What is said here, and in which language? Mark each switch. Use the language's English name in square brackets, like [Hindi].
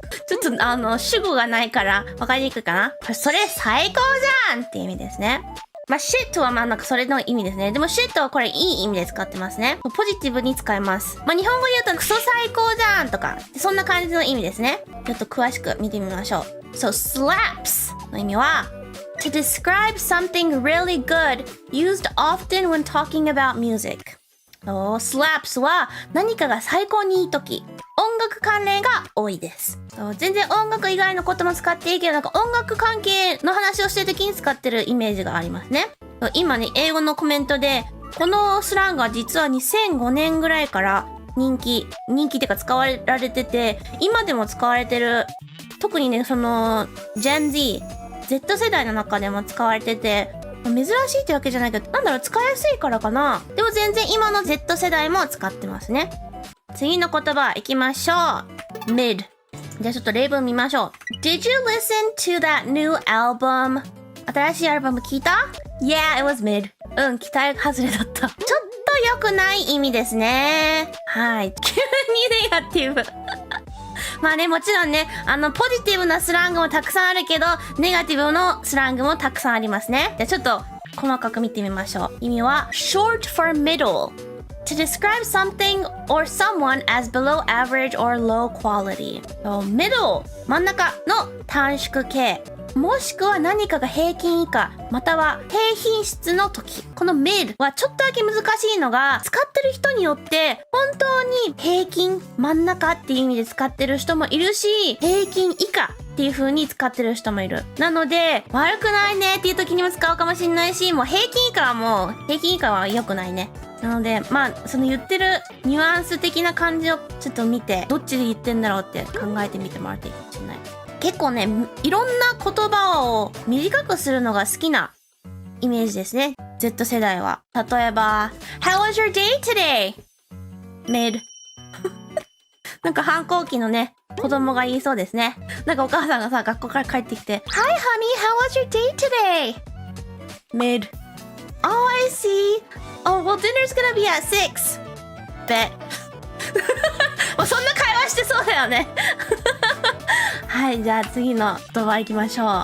[Japanese] ちょっと主語がないから分かりにくいかな。それ最高じゃんって意味ですね。 shit はなんかそれの意味ですね。でも shit はこれいい意味で使ってますね。ポジティブに使えます。日本語で言うとクソ最高じゃんとか、そんな感じの意味ですね。ちょっと詳しく見てみましょう。 [English] slaps [Japanese] の意味は [English] to describe something really good used often when talking about music。 [Japanese] slaps は何かが最高にいい時。音楽関連が多いです。全然音楽以外のことも使っていいけど、なんか音楽関係の話をしてる時に使ってるイメージがありますね。今ね、英語のコメントで、このスラングは実は2005年ぐらいから人気っていうか使われられてて、今でも使われてる。特にね、その、Gen Z 世代の中でも使われてて、珍しいってわけじゃないけど、なんだろう、使いやすいからかな。でも全然今の Z 世代も使ってますね。次の言葉行きましょう。 [English] mid。 [Japanese] じゃあちょっと例文見ましょう。 [English] Did you listen to that new album? [Japanese] 新しいアルバム聞いた？ [English] Yeah, it was mid. [Japanese] 期待外れだった。ちょっと良くない意味ですね。はい。急にネガティブ。まあね、もちろんね、ポジティブなスラングもたくさんあるけど、ネガティブのスラングもたくさんありますね。じゃあちょっと細かく見てみましょう。意味は [English] short for middle。To describe something or someone as below average or low quality. [Japanese] middle 真ん中の短縮形。もしくは何かが平均以下、または低品質の時。この mid はちょっとだけ難しいのが、使ってる人によって本当に平均、真ん中っていう意味で使ってる人もいるし、平均以下っていう風に使ってる人もいる。なので、悪くないねっていう時にも使うかもしれないし、もう平均以下は良くないね。なので、まあ、その言ってるニュアンス的な感じをちょっと見て、どっちで言ってんだろうって考えてみてもらっていいかもしれない。結構ね、いろんな言葉を短くするのが好きなイメージですね。 Z 世代は。例えば、 [English] How was your day today? Mid. [Japanese] なんか反抗期のね、子供が言いそうですね。なんかお母さんがさ、学校から帰ってきて、 [English] Hi honey, how was your day today? Mid. Oh, I see. Oh, well, dinner's gonna be at 6. Bet. [Japanese] もうそんな会話してそうだよね。はい、じゃあ次の言葉行きましょう。